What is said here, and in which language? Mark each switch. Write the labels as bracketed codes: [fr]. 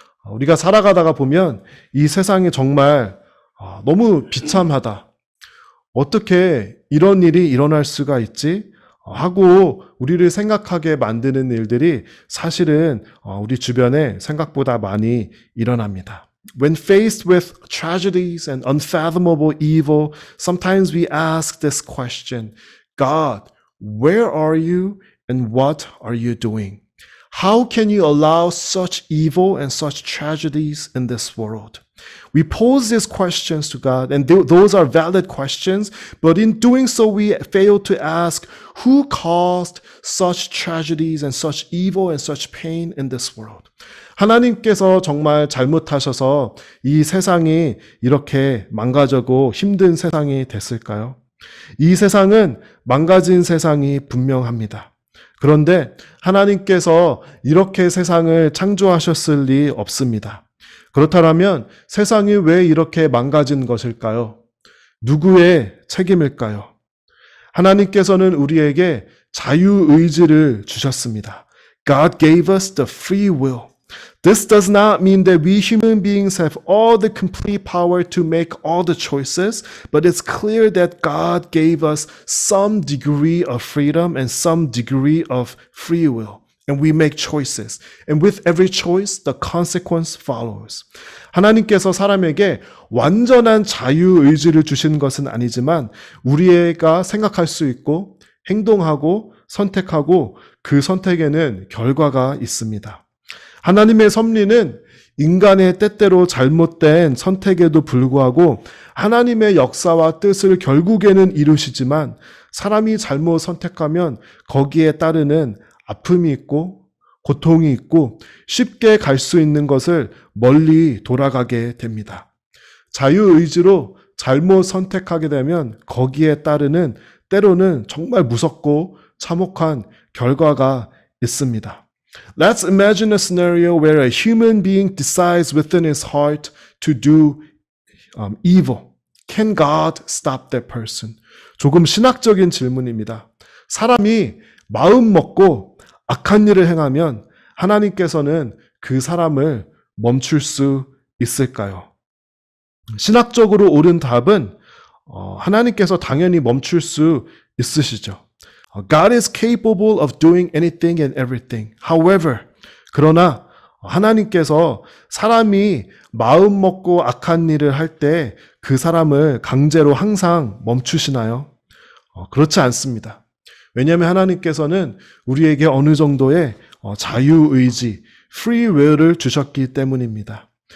[ko] 우리가 살아가다가 보면 이 세상이 정말 너무 비참하다. 어떻게 이런 일이 일어날 수가 있지? 하고 우리를 생각하게 만드는 일들이 사실은 우리 주변에 생각보다 많이 일어납니다. [en] When faced with tragedies and unfathomable evil, sometimes we ask this question, God, where are you and what are you doing? How can you allow such evil and such tragedies in this world? We pose these questions to God, and those are valid questions, but in doing so, we fail to ask who caused such tragedies and such evil and such pain in this world. [ko] 하나님께서 정말 잘못하셔서 이 세상이 이렇게 망가져고 힘든 세상이 됐을까요? 이 세상은 망가진 세상이 분명합니다. 그런데 하나님께서 이렇게 세상을 창조하셨을 리 없습니다. 그렇다면 세상이 왜 이렇게 망가진 것일까요? 누구의 책임일까요? 하나님께서는 우리에게 자유의지를 주셨습니다. [en] God gave us the free will. This does not mean that we human beings have all the complete power to make all the choices, but it's clear that God gave us some degree of freedom and some degree of free will. And we make choices. And with every choice, the consequence follows. [ko] 하나님께서 사람에게 완전한 자유의지를 주신 것은 아니지만 우리가 생각할 수 있고 행동하고 선택하고 그 선택에는 결과가 있습니다. 하나님의 섭리는 인간의 때때로 잘못된 선택에도 불구하고 하나님의 역사와 뜻을 결국에는 이루시지만 사람이 잘못 선택하면 거기에 따르는 아픔이 있고 고통이 있고 쉽게 갈 수 있는 것을 멀리 돌아가게 됩니다. 자유의지로 잘못 선택하게 되면 거기에 따르는 때로는 정말 무섭고 참혹한 결과가 있습니다. [en] Let's imagine a scenario where a human being decides within his heart to do evil. Can God stop that person? [ko] 조금 신학적인 질문입니다. 사람이 마음 먹고 악한 일을 행하면 하나님께서는 그 사람을 멈출 수 있을까요? 신학적으로 옳은 답은 하나님께서 당연히 멈출 수 있으시죠. [en] God is capable of doing anything and everything. However, [ko] 그러나 하나님께서 사람이 마음 먹고 악한 일을 할 때 그 사람을 강제로 항상 멈추시나요? 그렇지 않습니다. 왜냐하면 하나님께서는 우리에게 어느 정도의 자유의지, free will을 주셨기 때문입니다.